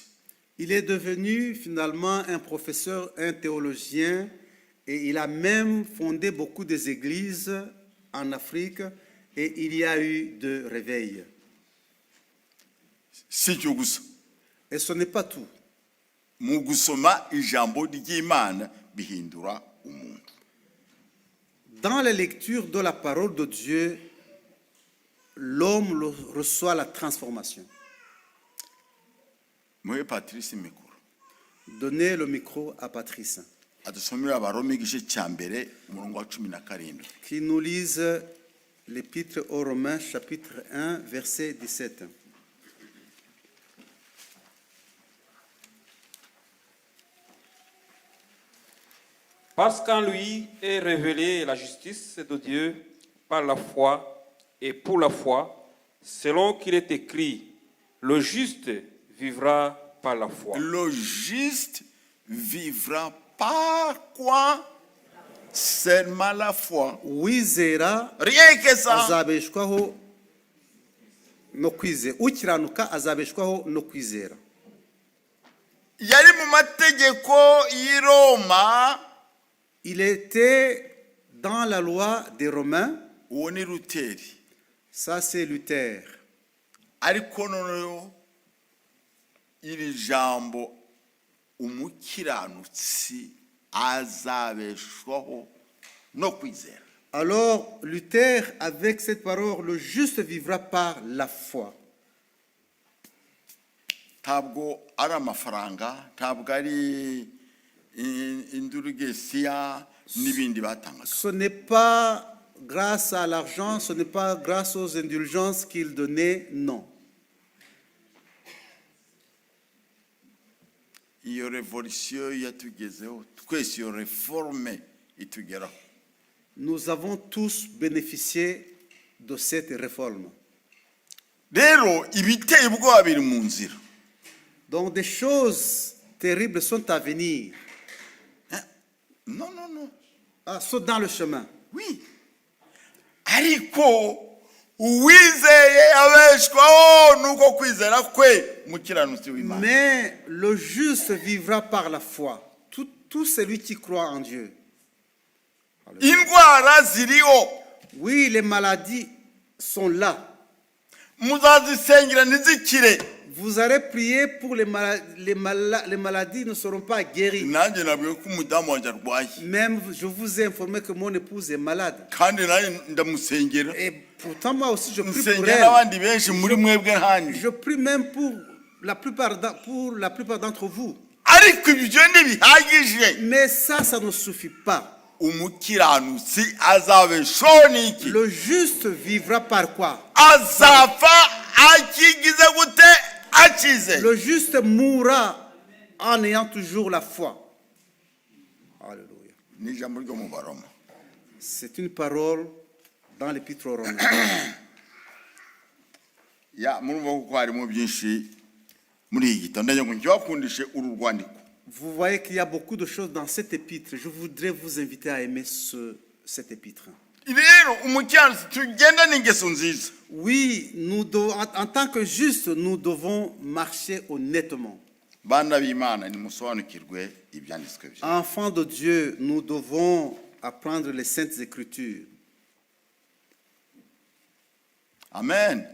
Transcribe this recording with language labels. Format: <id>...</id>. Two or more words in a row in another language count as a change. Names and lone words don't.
<fr>Il est devenu finalement un professeur, un théologien, et il a même fondé beaucoup des églises en Afrique, et il y a eu de réveils.</fr> <rw>Si cyo gusa.</rw> <fr>Et ce n'est pas tout.</fr> <rw>Mu gusoma ijambo ry'Imana bihindura umuntu.</rw> <fr>Dans la lecture de la parole de Dieu, l'homme reçoit la transformation.</fr> <rw>Muhe Patrice mikoro.</rw> <fr>Donnez le micro à Patrice.</fr> <rw>Adusomera Abaroma igice cya mbere umurongo wa 17.</rw> <fr>Qui nous lise l'épître aux Romains, chapitre 1, verset 17. Parce qu'en lui est révélée la justice de Dieu par la foi et pour la foi, selon qu'il est écrit, le juste vivra par la foi. Le juste vivra par quoi? Seulement la foi.</fr> <rw>Wizera</rw> <fr>Rien que ça.</fr> <rw>azabeshwaho no kwizera. Ukiranuka azabeshwaho no kwizera. Yari mu mategeko y'i Roma.</rw> <fr>Il était dans la loi des Romains.</fr> <rw>Uwo ni Luteri.</rw> <fr>Ça, c'est Luther.</fr> <rw>Ariko noneho iri jambo umukiranutsi azabeshwaho no kwizera.</rw> <fr>Alors, Luther, avec cette parole, le juste vivra par la foi.</fr> <rw>Ntabwo ari amafaranga, ntabwo ari indurugesiya n'ibindi batangaga.</rw> <fr>Ce n'est pas grâce à l'argent, ce n'est pas grâce aux indulgences qu'il donnait, non.</fr> <rw>iyo revolution yatugezeho twese iyo reforme itugeraho.</rw> <fr>Nous avons tous bénéficié de cette réforme.</fr> <rw>Rero ibiteye ubwoba biri mu nzira.</rw> <fr>Donc des choses terribles sont à venir. Non. Sont dans le chemin. Oui.</fr> <rw>Ariko uwizeye abeshwaho nuko kwizera kwe mukiranutsi w'Imana.</rw> <fr>Mais le juste vivra par la foi. Tout celui qui croit en Dieu.</fr> <rw>Indwara ziriho.</rw> <fr>Oui, les maladies sont là.</fr> <rw>Muzazisengera ntizikire.</rw> <fr>Vous allez prier pour les maladies ne seront pas guéries.</fr> <rw>Nanjye nabwiye ko umudamu wanjye arwaye.</rw> <fr>Même je vous ai informé que mon épouse est malade.</fr> <rw>Kandi nanjye ndamusengera.</rw> <fr>Et pourtant moi aussi je prie pour</fr> <rw>Nsengera</rw> <fr>elle.</fr> <rw>n'abandi benshi muri mwebwe handi.</rw> <fr>Je prie même pour la plupart d'entre vous.</fr> <rw>Ariko ibyo ntibihagije.</rw> <fr>Mais ça ne suffit pas.</fr> <rw>Umukiranutsi azabeshwaho n'iki?</rw> <fr>Le juste vivra par quoi?</fr> <rw>Azapfa akigize gute? Akize.</rw> <fr>Le juste mourra en ayant toujours la foi. Alléluia.</fr> <rw>Ni ijambo ryo mu Baroma.</rw> <fr>C'est une parole dans l'épître aux Romains.</fr> <rw>Ya murumva ko harimo byinshi muri iki gitabo ndagira ngo njyakundishe uru rwandiko.</rw> <fr>Vous voyez qu'il y a beaucoup de choses dans cet épître. Je voudrais vous inviter à aimer cet épître.</fr> <rw>Rero umukiranutsi tugenda n'ingeso nziza.</rw> <fr>Oui, en tant que juste, nous devons marcher honnêtement.</fr> <rw>Bana b'Imana nimusobanukirwe ibyanditswe bye.</rw> <fr>Enfants de Dieu, nous devons apprendre les saintes écritures. Amen.</fr>